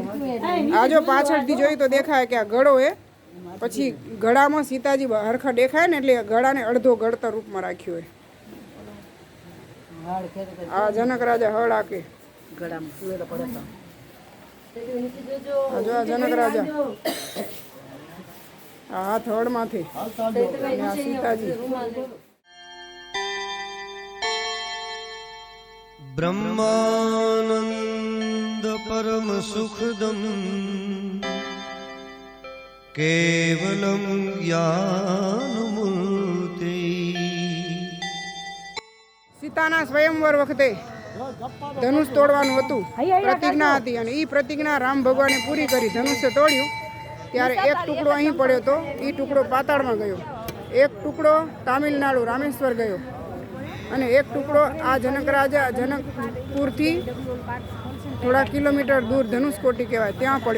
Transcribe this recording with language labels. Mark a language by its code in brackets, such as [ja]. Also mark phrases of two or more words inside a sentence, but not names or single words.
[gu] આ જો પાછળથી જોઈ તો દેખાય કે આ ગળો એ પછી ગળામાં સીતાજી હરખા દેખાય ને એટલે ગળાને અડધો ગળતર રૂપમાં રાખ્યો હોય. આ જનક રાજા હળ હાકે. આ જો આ જનક રાજા આ હાથ હળમાંથી અને આ સીતાજી. [sa] ब्रह्मानंद परम सुखदम केवलम ज्ञानमूर्ति. [gu] સીતાના સ્વયંવર વખતે ધનુષ તોડવાનું હતું, પ્રતિજ્ઞા હતી, અને એ પ્રતિજ્ઞા રામ ભગવાને પૂરી કરી, ધનુષ્ય તોડ્યું. ત્યારે એક ટુકડો અહીં પડ્યો હતો, એ ટુકડો પાતાળમાં ગયો, એક ટુકડો તામિલનાડુ રામેશ્વર ગયો, અને એક ટુકડો આ જનક રાજા જનકપુરથી થોડા કિલોમીટર દૂર ધનુષકોટી કહેવાય ત્યાં પડ્યો.